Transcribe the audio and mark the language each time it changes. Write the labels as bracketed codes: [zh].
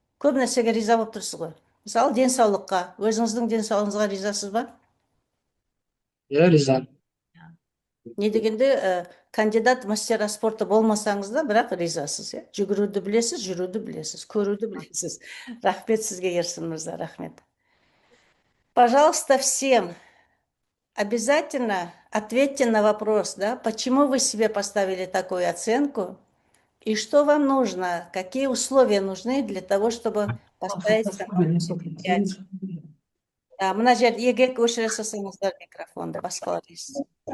[kk] Көп нәрсеге риза болып тұрсыз ғой. Мысалы, денсаулыққа, өзіңіздің денсаулығыңызға ризасыз ба? иә, ризамын. Не дегенде, кандидат мастера спорта болмасаңыз да, бірақ ризасыз. Жүгіруді білесіз, жүруді білесіз, көруді білесіз. Рахмет сізге, Ерсін мырза, рахмет. [ru] Пожалуйста, всем обязательно ответьте на вопрос, да, почему вы себе поставили такую оценку и что вам нужно, какие условия нужны для того, чтобы поставить самооценку 5. [kk] Мына жерде егер өшіре салсаңыздар микрофонды, басқалар естісін.